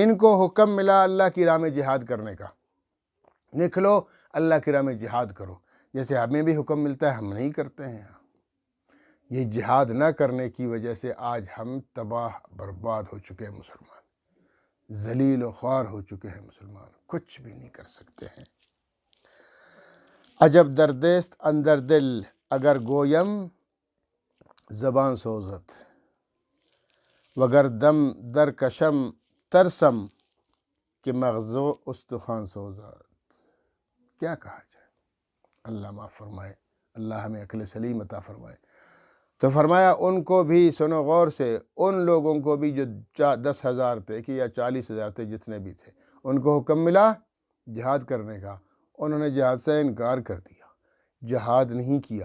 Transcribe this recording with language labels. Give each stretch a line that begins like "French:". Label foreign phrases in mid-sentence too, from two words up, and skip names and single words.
Urdu: ان کو حکم ملا اللہ کی راہ میں جہاد کرنے کا، نکلو اللہ کی راہ میں جہاد کرو، جیسے ہمیں بھی حکم ملتا ہے ہم نہیں کرتے ہیں۔ یہ جہاد نہ کرنے کی وجہ سے آج ہم تباہ برباد ہو چکے ہیں، مسلمان ذلیل و خوار ہو چکے ہیں، مسلمان کچھ بھی نہیں کر سکتے ہیں۔
Persian: عجب دردست اندر دل، اگر گویم زبان سوزت، وگر دم در کشم ترسم، کہ مغزو استخوان سوزت۔
Urdu: کیا کہا جائے؟ اللہ معاف فرمائے، اللہ ہمیں عقل سلیم عطا فرمائے۔ تو فرمایا ان کو بھی سنو غور سے، ان لوگوں کو بھی جو 10,000 تھے کہ یا 40,000 تھے، جتنے بھی تھے، ان کو حکم ملا جہاد کرنے کا، انہوں نے جہاد سے انکار کر دیا، جہاد نہیں کیا۔